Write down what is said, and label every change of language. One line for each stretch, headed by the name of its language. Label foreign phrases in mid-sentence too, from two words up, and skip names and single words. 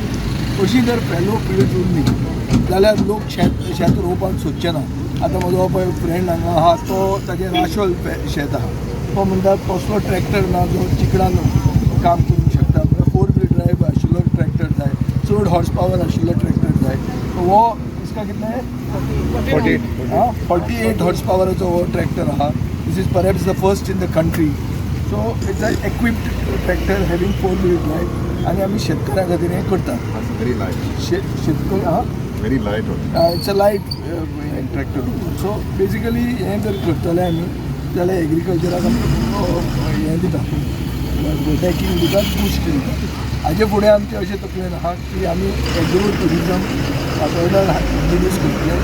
Konkani: अशी जर
English: fallow fields
Konkani: उरली जाल्यार लोक शेत रोवपाक सोदचे ना. आतां म्हजो पळय फ्रेंड हांगा आहा तो ताजें राशोल शेत आहा, तो म्हणटा तसलो ट्रॅक्टर ना जो चिकडान काम करूंक शकता. 4
English: wheel drive
Konkani: आशिल्लो ट्रॅक्टर जाय, चड
English: horse power
Konkani: आशिल्लो ट्रॅक्टर जाय. हो
Hindi: इसका कितने
Konkani: 48 हॉर्स पावराचो हो ट्रॅक्टर आहा.
English: This is perhaps the first in the country. So it's a equipped tractor having 4 wheel drive
Konkani: आनी आमी शेतकऱ्यां खातीर हें करतात.
English: Very light.
Konkani: शेतकरी
English: Very light. It's a light tractor. so basically
Konkani: हें जर करतले आमी जाल्यार एग्रीकल्चराक आमी हें दिता, बॅकींग दिता, बूस्ट दिता. हाजे फुडें आमचें अशें तकलेन आहा की आमी
English: agro tourism
Konkani: फातोर्डा इंट्रोड्यूस करतले.